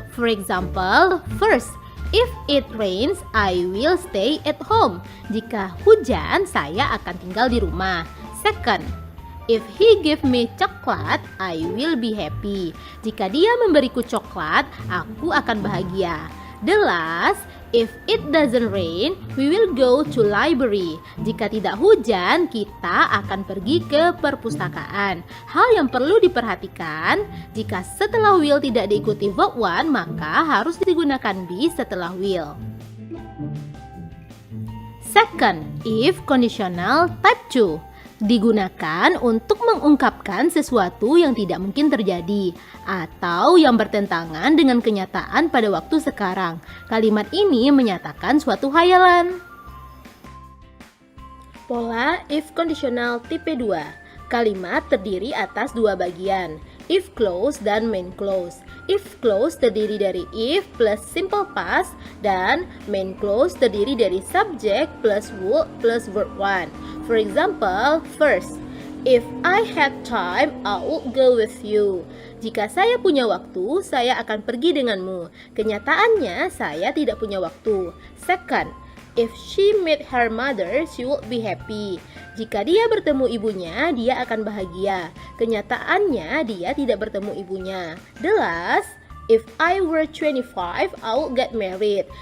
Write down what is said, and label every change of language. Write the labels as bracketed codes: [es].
[en] For example, first, if it rains, I will stay at home. [id] Jika hujan, saya akan tinggal di rumah. [en] Second, if he give me chocolate, I will be happy. [id] Jika dia memberiku coklat, aku akan bahagia. [en] The last, if it doesn't rain, we will go to library. [id] Jika tidak hujan, kita akan pergi ke perpustakaan. Hal yang perlu diperhatikan, jika setelah will tidak diikuti verb 1, maka harus digunakan be setelah will. [en] Second, [id] if conditional type 2 digunakan untuk mengungkapkan sesuatu yang tidak mungkin terjadi atau yang bertentangan dengan kenyataan pada waktu sekarang. Kalimat ini menyatakan suatu hayalan. Pola if conditional tipe 2. Kalimat terdiri atas 2 bagian, if clause dan main clause. If clause terdiri dari if plus simple past dan main clause terdiri dari subject plus would plus verb 1. [en] For example, first, if I had time, I would go with you. [id] Jika saya punya waktu, saya akan pergi denganmu. Kenyataannya, saya tidak punya waktu. [en] Second, if she meet her mother, she would be happy. [id] Jika dia bertemu ibunya, dia akan bahagia. Kenyataannya, dia tidak bertemu ibunya. [en] The last, if I were 25, I would get married.